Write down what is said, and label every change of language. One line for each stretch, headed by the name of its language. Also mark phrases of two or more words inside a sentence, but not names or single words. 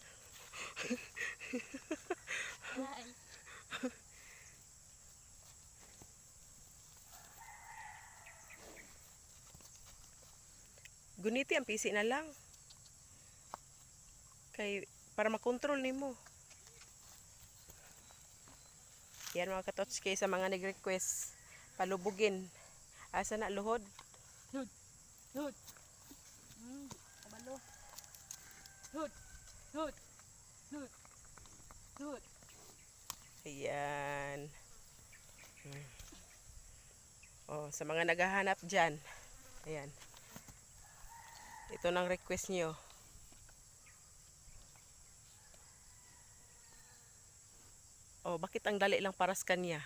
Cebuano: Guniti ang pisi na lang. Kay, para makontrol nimo.
Filipino: Yan mga katotski, sa mga nag-request, palubugin.
Cebuano: Asa na luhod? Hud. Hud. Kabalo. Hud. Hud. Hud. Hud.
Filipino: Ayan. Oh, sa mga naghahanap dyan. Ayan. Ito nang request nyo. Oh, bakit ang dali lang para sa kanya?